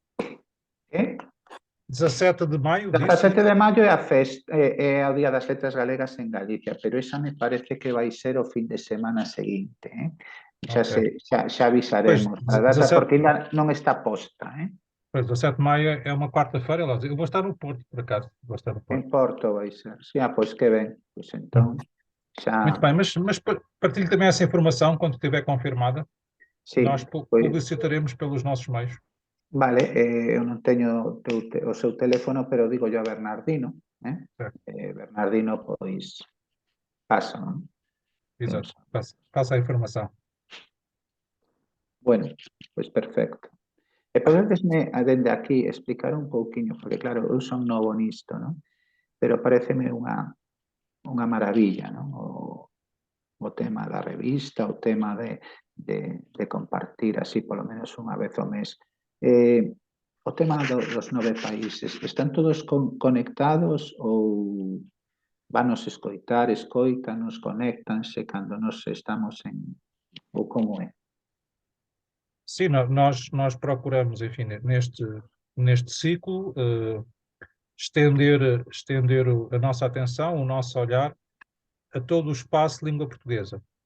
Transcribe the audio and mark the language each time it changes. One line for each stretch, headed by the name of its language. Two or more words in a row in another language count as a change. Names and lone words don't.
Galician: Que? 17 de maio, 17 de maio é a festa, é o Día das Letras Galegas en Galicia, pero esa me parece que vai ser o fin de semana seguinte, xa avisaremos a data, porque ainda non está posta,
Portuguese: Pois, 17 de maio é uma quarta-feira, aliás, eu vou estar no Porto, por acaso, vou estar no Porto.
Galician: En Porto vai ser, pois que ben, pois entón xa...
Portuguese: Muito bem, mas partilhe também essa informação quando estiver confirmada.
Galician: Sí,
Portuguese: Nós publicitaremos pelos nossos meios.
Galician: Vale, eu non teño o seu teléfono, pero digo yo a Bernardino, Bernardino, pois, pasa, non?
Portuguese: Exato, passa a informação.
Galician: Bueno, pois perfecto. E podedesme, dende aquí, explicar un pouquiño, porque claro, eu son novo nisto, non? Pero pareceme unha maravilla, non? O tema da revista, o tema de compartir así polo menos unha vez ao mes. O tema dos 9 países, están todos conectados ou vanos escoitar, escoítanos, conéctanse cando nos estamos ou como é?
Portuguese: Sim, nós procuramos, enfim, neste ciclo, estender a nossa atenção, o nosso olhar a todo o espaço de língua portuguesa.